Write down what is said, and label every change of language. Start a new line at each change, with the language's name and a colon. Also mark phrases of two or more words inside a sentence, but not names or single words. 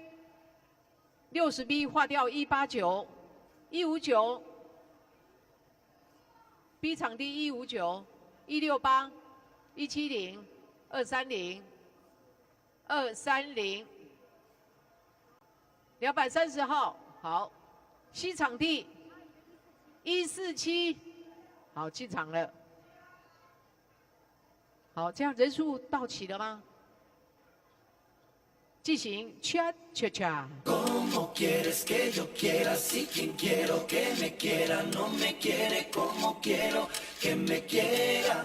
Chinese: ，60B 划掉189、159 ，B 场地159。168、170、230、230、230号，好。C 场地147，好，进场了。好，这样人数到齐了吗？进行 cha cha cha。
Spanish: Como quieres que yo quiera, si quien quiero que me quiera, no me quiere como quiero que me quiera.